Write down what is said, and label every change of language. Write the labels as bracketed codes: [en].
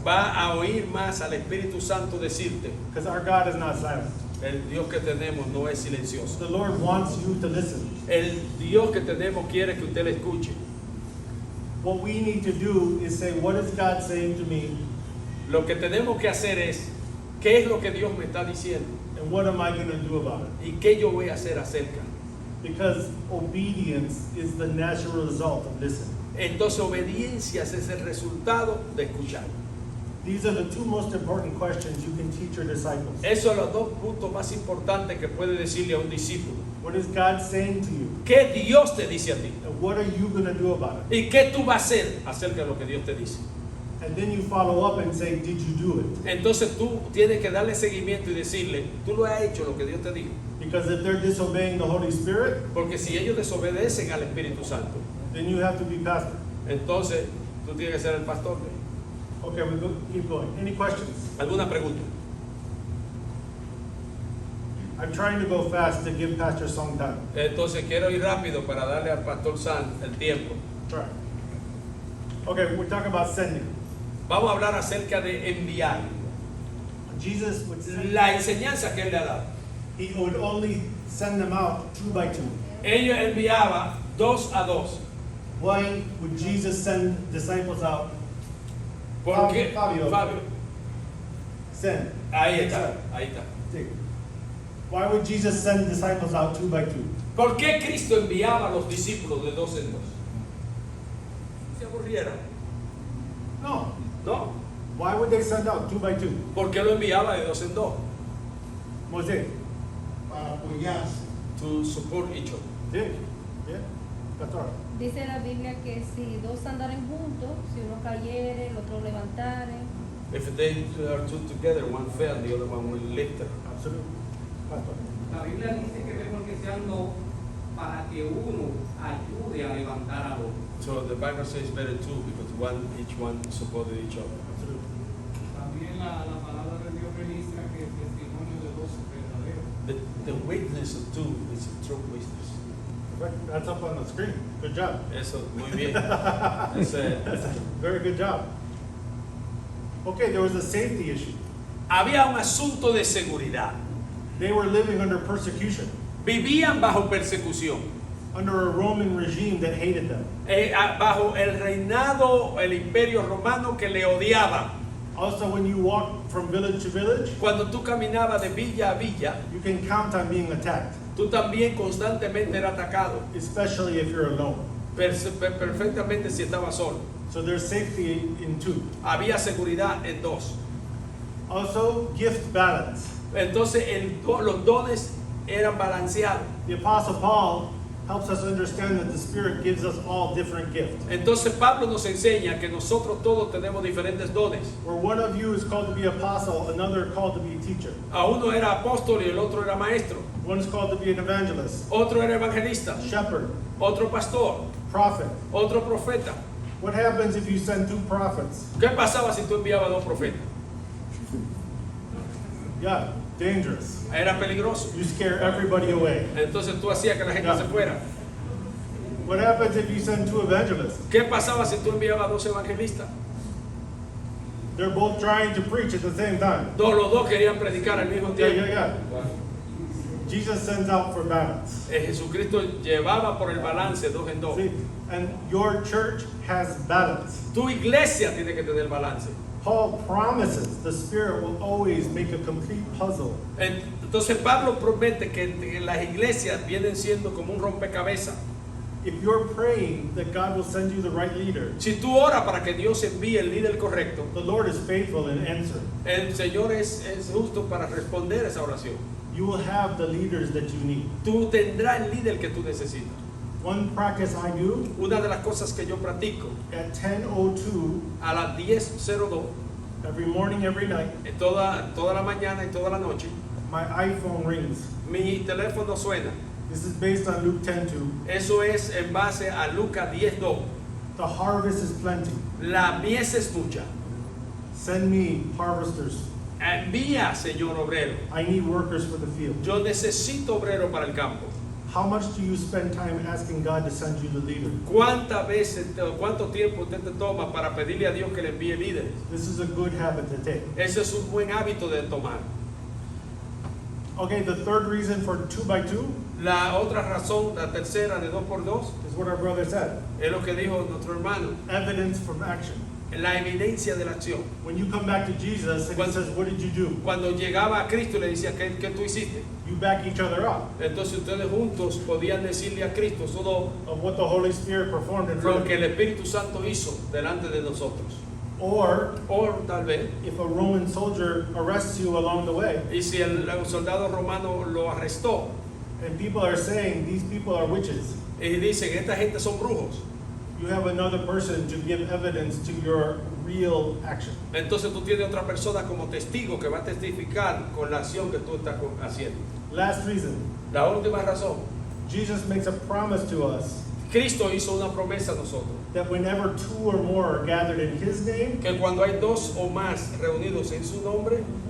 [es] va a oír más al Espíritu Santo decirte, [en] Because our God is not silent. [es] el Dios que tenemos no es silencioso. [en] The Lord wants you to listen. [es] El Dios que tenemos quiere que usted le escuche. [en] What we need to do is say, what is God saying to me, [es] Lo que tenemos que hacer es, ¿qué es lo que Dios me está diciendo? [en] and what am I going to do about it? [es] ¿Y qué yo voy a hacer acerca? [en] Because obedience is the natural result of listening. [es] Entonces obediencia es el resultado de escuchar. [en] These are the 2 most important questions you can teach your disciples. [es] Esos son los 2 puntos más importantes que puede decirle a un discípulo. [en] What is God saying to you? [es] ¿Qué Dios te dice a ti? [en] And what are you going to do about it? [es] ¿Y qué tú vas a hacer acerca de lo que Dios te dice? [en] And then you follow up and say, did you do it? [es] Entonces tú tienes que darle seguimiento y decirle, tú lo has hecho lo que Dios te dijo. [en] Because if they're disobeying the Holy Spirit, [es] Porque si ellos desobedecen al Espíritu Santo, [en] then you have to be pastor. [es] entonces tú tienes que ser el pastor. [en] Okay, keep going. Any questions? [es] ¿Alguna pregunta? [en] I'm trying to go fast to give Pastor Song time. [es] Entonces quiero ir rápido para darle al pastor San el tiempo. [en] Right. Okay, we're talking about sending. [es] Vamos a hablar acerca de enviar. [en] Jesus would send, [es] La enseñanza que él le ha dado. [en] he would only send them out 2 by 2. [es] Ellos enviaba 2 a 2. [en] Why would Jesus send disciples out? [es] Porque Fabio. Fabio, [en] Send. [es] ahí está, ahí está. Sí. [en] Why would Jesus send disciples out 2 by 2? [es] ¿Por qué Cristo enviaba a los discípulos de 2 en 2? Se aburrieron. No. No, [en] Why would they send out 2 by 2? [es] ¿por qué lo enviaba de 2 en 2? Mosé. Para apoyarse. [en] To support each other. [es] Sí. [en] Yeah. [es] Pastor. Dice la Biblia que si dos andaren juntos, si uno cayere, el otro levantare. [en] If they are two together, one fell, the other one will lift her. Absolutely. Pastor. [es] La Biblia dice que mejor que sean dos para que uno ayude a levantar a otro. [en] So the Bible says better two because each one supported each other. Absolutely. [es] También la palabra de Dios registra que el testimonio de dos es verdadero. [en] The witness of two is a true witness. Right. That's up on the screen. Good job. [es] Eso, muy bien. Ese- [en] Very good job. Okay, there was a safety issue. [es] había un asunto de seguridad. [en] They were living under persecution, [es] Vivían bajo persecución, [en] under a Roman regime that hated them. [es] bajo el reinado, el imperio romano que le odiaba. [en] Also, when you walk from village to village, [es] Cuando tú caminabas de villa a villa, [en] you can count on being attacked, [es] tú también constantemente eras atacado, [en] especially if you're alone. [es] perfectamente si estabas solo. [en] So there's safety in 2. [es] Había seguridad en 2. [en] Also, gift balance. [es] Entonces los dones eran balanceados. [en] The Apostle Paul helps us understand that the Spirit gives us all different gifts. [es] Entonces Pablo nos enseña que nosotros todos tenemos diferentes dones. [en] Where one of you is called to be apostle, another called to be teacher. [es] A uno era apóstol y el otro era maestro. [en] One is called to be an evangelist, [es] Otro era evangelista, [en] shepherd, [es] otro pastor, [en] prophet. [es] otro profeta. [en] What happens if you send 2 prophets? [es] ¿Qué pasaba si tú enviabas 2 profetas? [en] Yeah, dangerous. [es] Era peligroso. [en] You scare everybody away. [es] Entonces tú hacías que la gente Ya. se fuera. [en] What happens if you send 2 evangelists? [es] ¿Qué pasaba si tú enviabas 2 evangelistas? [en] They're both trying to preach at the same time. [es] Los dos querían predicar al mismo [en] Yeah, [es] tiempo. [en] yeah, yeah. Jesus sends out for balance. [es] Jesucristo llevaba por el balance 2 en 2. [en] See, and your church has balance. [es] Tu iglesia tiene que tener balance. [en] Paul promises the Spirit will always make a complete puzzle. [es] Entonces Pablo promete que las iglesias vienen siendo como un rompecabezas. [en] If you're praying that God will send you the right leader, [es] Si tú oras para que Dios envíe el líder correcto, [en] the Lord is faithful in answering. [es] el Señor es justo para responder esa oración. [en] You will have the leaders that you need. [es] Tú tendrás el líder que tú necesitas. [en] One practice I do [es] Una de las cosas que yo practico [en] at 10:02 [es] a las 10:02, [en] every morning, every night, [es] toda la mañana y toda la noche, [en] my iPhone rings. [es] mi teléfono suena. [en] This is based on Luke 10:2. [es] Eso es en base a Lucas 10:2. [en] The harvest is plenty. [es] La mies es mucha. [en] Send me harvesters. [es] Envía, Señor obrero. [en] I need workers for the field. [es] Yo necesito obrero para el campo. [en] How much do you spend time asking God to send you the leader? [es] ¿Cuánto tiempo usted te toma para pedirle a Dios que le envíe líderes? [en] This is a good habit to take. [es] Ese es un buen hábito de tomar. [en] Okay, the third reason for 2 by 2 [es] La otra razón, la tercera de 2x2, [en] is what our brother said. [es] es lo que dijo nuestro hermano, [en] Evidence from action. [es] la evidencia de la acción. [en] When you come back to Jesus and he says, what did you do? [es] Cuando llegaba a Cristo y le decía, ¿qué tú hiciste? [en] You back each other up [es] Entonces ustedes juntos podían decirle a Cristo todo [en] of what the Holy Spirit performed in front [es] lo [en] of [es] que [en] you. [es] el Espíritu Santo hizo delante de nosotros. [en] Or [es] O tal vez, [en] if a Roman soldier arrests you along the way [es] y si el soldado romano lo arrestó [en] and people are saying these people are witches, [es] y dicen, esta gente son brujos, [en] you have another person to give evidence to your real action. [es] Entonces tú tienes otra persona como testigo que va a testificar con la acción que tú estás haciendo. [en] Last reason, [es] La última razón, [en] Jesus makes a promise to us [es] Cristo hizo una promesa a nosotros, [en] that whenever two or more are gathered in his name, [es] que cuando hay dos o más reunidos en su nombre,